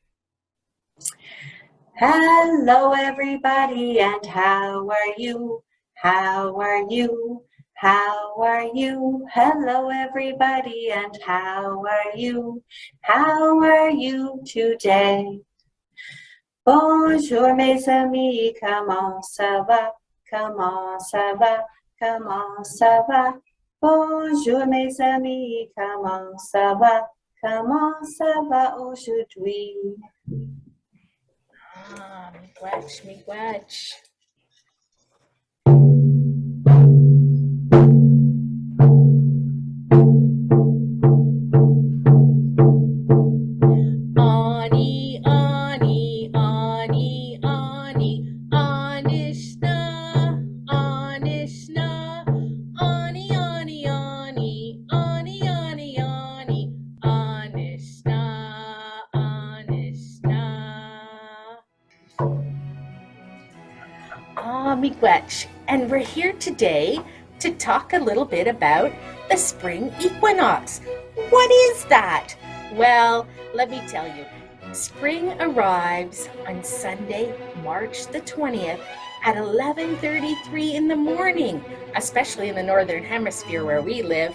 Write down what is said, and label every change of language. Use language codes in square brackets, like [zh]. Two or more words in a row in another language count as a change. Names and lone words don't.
[en] Hello everybody, and how are you? How are you? How are you? Hello everybody, and how are you? How are you today? [fr] Bonjour mes amis, comment ça va? Comment ça va? Comment ça va? Bonjour mes amis, comment ça va? Comment ça va aujourd'hui? [oj] Miigwech, miigwech. Aanii, Aanii, Aanii, Aanii, Anishna, Anishna, Aanii, Aanii, Aanii, Aanii, Aanii, Aanii, Anishna, Anishna. [en] Miigwech, and we're here today to talk a little bit about the spring equinox. What is that? Well, let me tell you. Spring arrives on Sunday, March the 20th at 11:33 in the morning, especially in the Northern Hemisphere where we live.